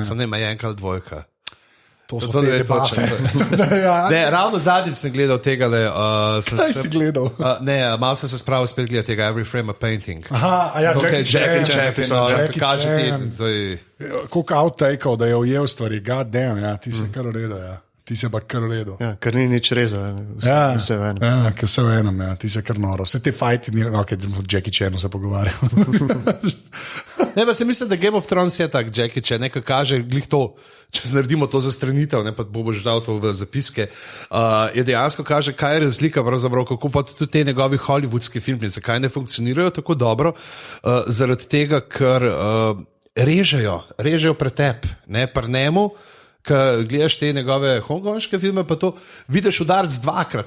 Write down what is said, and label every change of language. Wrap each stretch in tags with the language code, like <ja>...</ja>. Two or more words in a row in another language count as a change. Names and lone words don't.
<sl>Sem ne, ima enka ali dvojka. To so te debate. Ne, ravno zadnjim sem gledal tega. Kaj si gledal? Ne, malo sem se spravil spet gledati tega Every Frame a Painting. Aha, ja, Jackie Chan. Koliko outtakeov, da je ujel stvari,</sl> <en>god damn,</en> <sl>ja, ti se kar ureda, ja. Ti se pa kar uredu. Ja, ker ni nič rezal, vse v enem. Ja, ker vse v enem, ja, ti se kar noro. Vse te fajti, z Jackie Chanom se pogovarjal. Ne, pa se mislim, da Game of Thrones je tak Jackie Chan, nekaj kaže, glih to, če naredimo to za stranitev, ne, pa boš dal to v zapiske, je dejansko kaže, kaj je razlika, pravzaprav, kako pa tudi te njegovi hollywoodski filmi, zakaj ne funkcionirajo tako dobro, zaradi tega, ker režejo pretep, ne, pri njemu, ko gledaš te njegove hongkonške filme, pa to vidiš udarc dvakrat.</sl>